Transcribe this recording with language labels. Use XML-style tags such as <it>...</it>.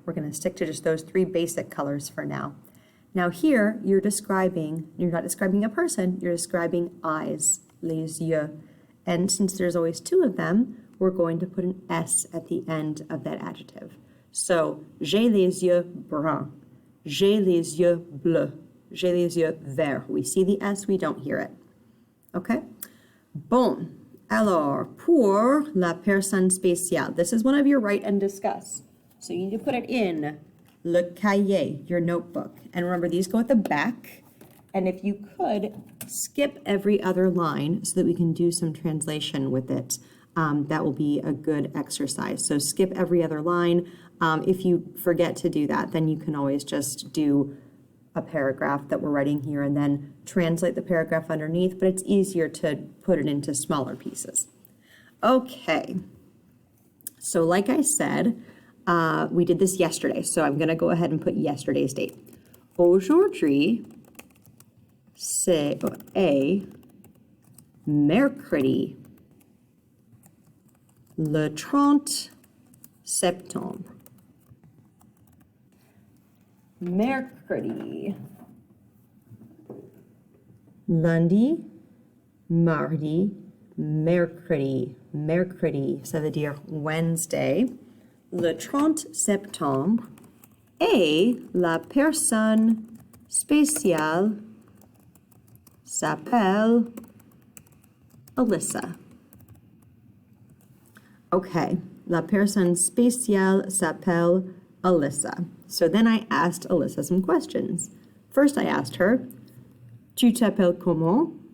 <en>We're going to stick to just those three basic colors for now. Now here, you're not describing a person, you're describing eyes, les yeux. And since there's always two of them, we're going to put an S at the end of that adjective.</en> <fr>So, j'ai les yeux bruns. J'ai les yeux bleus. J'ai les yeux verts.</fr> <en>We see the S, we don't hear it. Okay? Bon.</en> <fr>Alors, pour la personne spéciale.</fr> <en>This is one of your write and discuss. So you need to put it in le cahier, your notebook. And remember, these go at the back. And if you could, skip every other line so that we can do some translation with it. That will be a good exercise. So skip every other line. If you forget to do that, then you can always just do a paragraph that we're writing here and then translate the paragraph underneath, but it's easier to put it into smaller pieces. Okay, so like I said, we did this yesterday, so I'm gonna go ahead and put yesterday's date.</en> <fr>Aujourd'hui, c'est mercredi, le 30 septembre. Mercredi, lundi, mardi, mercredi. Mercredi, ça veut dire Wednesday. Le 30 septembre. Et la personne spéciale s'appelle Allyssa. Okay, la personne spéciale s'appelle Allyssa.</fr> <en>So then I asked Allyssa some questions. First I asked her,</en> <fr>tu t'appelles comment?</fr>